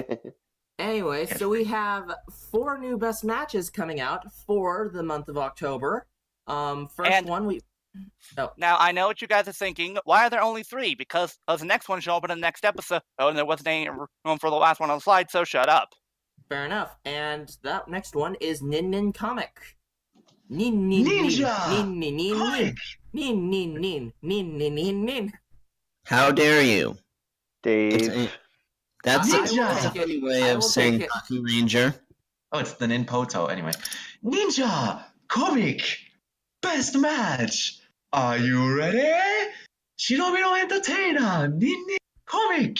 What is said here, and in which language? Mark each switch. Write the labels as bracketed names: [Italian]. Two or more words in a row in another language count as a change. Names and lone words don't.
[English] Anyway, so we have 4 new best matches coming out for the month of October. Now I know what you guys are thinking. Why are there only 3? Because the next one show up in the next episode. Oh, and there wasn't any room for the last one on the slide, so shut up. Fair enough. And that next one is Nin Nin Comic. Nin Nin Ninja Nin Nin Nin Comic. Nin Nin Nin Nin Nin Nin Nin. How dare you? Dave. That's I a will take it. fancy way I of will saying take it. Toku Ranger. Oh, it's the Ninpoto. Anyway, Ninja Comic Best Match. Are you ready? Shinobi no Entertainer Nin Nin Comic.